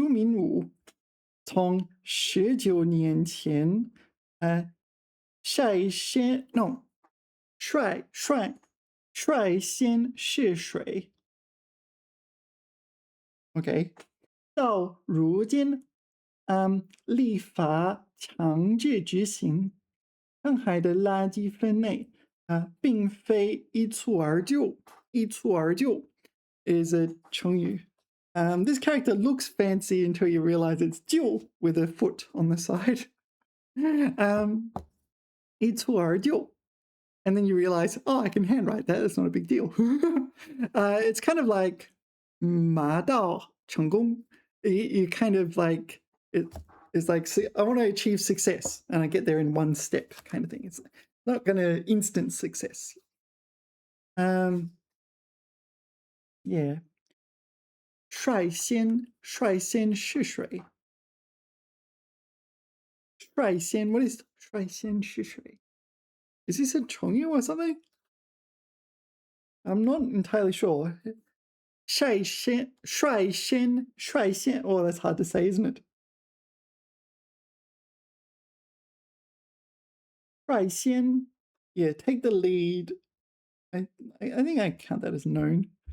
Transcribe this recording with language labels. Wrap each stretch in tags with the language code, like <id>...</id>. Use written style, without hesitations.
<zh>朱明武从19年前率先试水 ，OK， 到如今立法强制执行。上海的垃圾分类并非一蹴而就，一蹴而就</zh> <en>is a</en> <zh>成语.</zh> <en>This character looks fancy until you realize it's 就 with a foot on the side.</en> <zh>一蹴而就.</zh> <en>And then you realize, oh, I can handwrite that. That's not a big deal. It's kind of like 马到成功. You kind of like It's like, I want to achieve success and I get there in one step kind of thing. It's not going to instant success.</en> <zh>Yeah. 率先试水.</zh> <en>率先, what is 率先试水? Is this a 成语 or something? I'm not entirely sure. 率先, oh, that's hard to say, isn't it? 率先, yeah, take the lead. I think I count that as known.</en>